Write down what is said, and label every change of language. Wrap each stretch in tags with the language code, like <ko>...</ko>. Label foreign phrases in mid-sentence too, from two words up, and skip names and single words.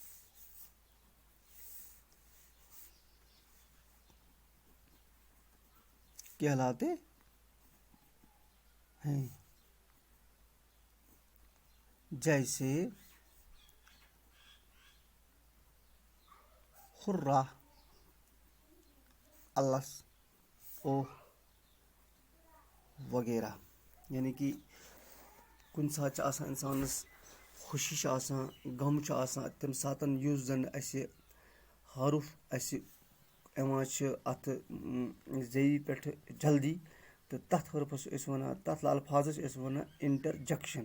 <ur>کہلاتے ہیں، جیسے ہرہ، الس، اوہ وغیرہ.</ur> <ks>یعنی کہ کُنہِ ساتہٕ چھِ آسان اِنسانَس خوشی چھِ آسان، غم چھُ آسان، تَمہِ ساتہٕ یُس زَن اَسہِ حرف اَسہِ یِوان چھِ اَتھ زیٚیہِ پٮ۪ٹھٕ جلدی، تہٕ تَتھ حرفَس چھِ أسۍ وَنان، تَتھ الفاظَس چھِ أسۍ وَنان اِنٹَرجَکشَن.</ks>